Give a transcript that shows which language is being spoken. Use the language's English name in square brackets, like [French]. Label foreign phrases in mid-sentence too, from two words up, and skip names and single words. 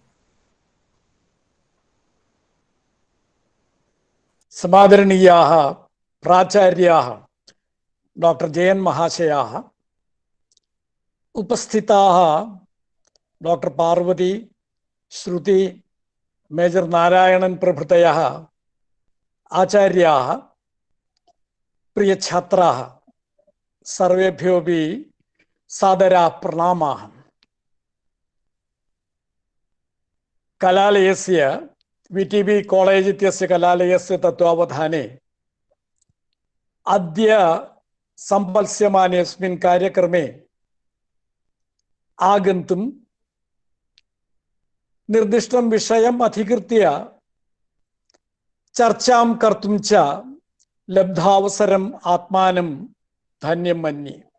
[Sanskrit] സമാദരണീയാः പ്രാചാര്യാः ഡോക്ടർ ജയൻ മഹാശയാः, ഉപസ്ഥിതാः ഡോക്ടർ പാർവതി, ശ്രുതി, മേജർ നാരായണൻ പ്രഭൃതയः, ആചാര്യാः, പ്രിയ ഛാത്രാः, സർവേഭ്യോऽपि സാദരാः പ്രണാമാः. കലാലയस्य VTB കോളേജ് इत्यस्य कलालयस्य तत्त्वावधाने अद्य सम्पत्स्यमानेऽस्मिन् कार्यक्रमे आगन्तुं निर्दिष्टं विषयम् अधिकृत्य चर्चां कर्तुं च लब्धावसरम् आत्मानं धन्यं मन्ये.